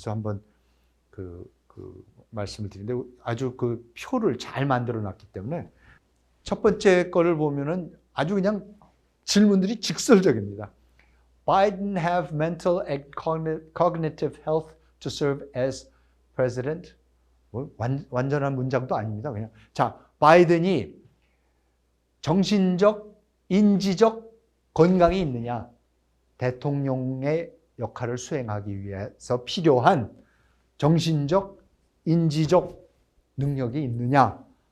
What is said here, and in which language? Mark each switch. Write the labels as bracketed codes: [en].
[ko] 그래서 한번 그 말씀을 드리는데 아주 그 표를 잘 만들어 놨기 때문에 첫 번째 거를 보면은 아주 그냥 질문들이 직설적입니다. [en] Biden have mental and cognitive health to serve as president? [ko] 뭐 완전한 문장도 아닙니다. 그냥 자, 바이든이 정신적, 인지적 건강이 있느냐? 대통령의 역할을 수행하기 위해서 필요한 정신적, 인지적 능력이 있느냐?